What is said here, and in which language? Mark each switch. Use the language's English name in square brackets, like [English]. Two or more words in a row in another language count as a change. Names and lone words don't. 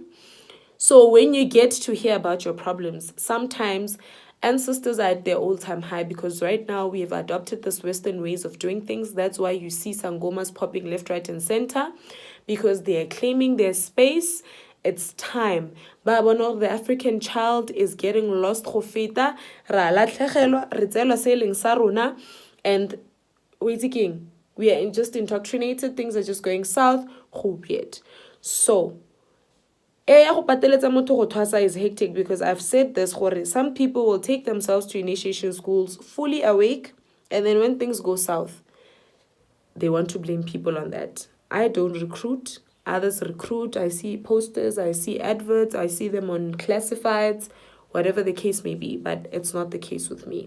[English] So when you get to hear about your problems, sometimes ancestors are at their all-time high because right now we have adopted this Western ways of doing things. That's why you see sangomas popping left, right, and center, because they are claiming their space. It's time. Babonor, the African child is getting lost [Tswana] go feta. Ra latlhegelwa, re tseelwa se eleng sa rona, [English] and we are just indoctrinated. Things are just going south. Go weird. So [Tswana] go pateletsa motho go thwasa [English] is hectic, because I've said this, some people will take themselves to initiation schools fully awake, and then when things go south, they want to blame people on that. I don't recruit. Others recruit. I see posters, I see adverts, I see them on classifieds, whatever the case may be, but it's not the case with me.